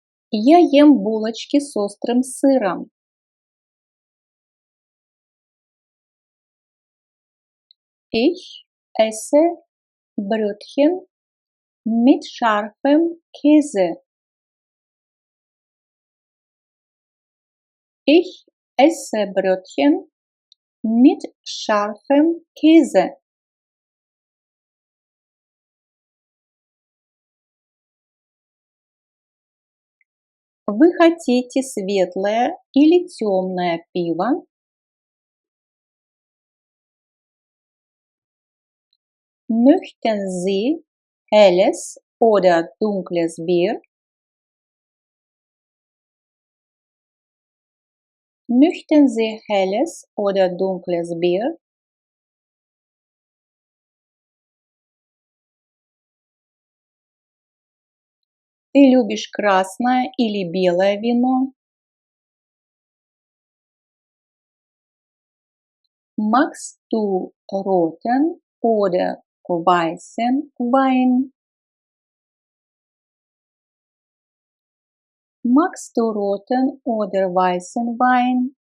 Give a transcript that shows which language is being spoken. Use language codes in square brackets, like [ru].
[ru] Я ем булочки с острым сыром. [de] Ich esse Brötchen mit scharfem Käse. Ich esse Brötchen mit scharfem Käse. [ru] Вы хотите светлое или темное пиво? [de] Möchten Sie helles oder dunkles Bier? Möchten Sie helles oder dunkles Bier? [ru] Ты любишь красное или белое вино? [de] Magst du roten oder weißen Wein? Magst du roten oder weißen Wein?